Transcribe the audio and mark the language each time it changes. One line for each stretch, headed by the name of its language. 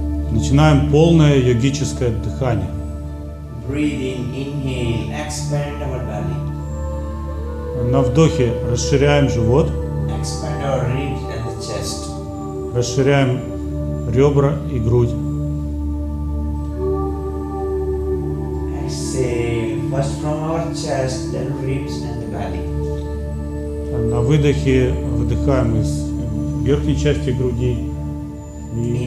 Russian: начинаем полное йогическое дыхание.
English: Breathe in, inhale, expand our belly.
Russian: На вдохе расширяем живот,
English: Expand our ribs and the chest.
Russian: расширяем ребра и грудь.
English: Exhale, first from our chest, then ribs and the belly.
Russian: На выдохе выдыхаем из верхней части груди и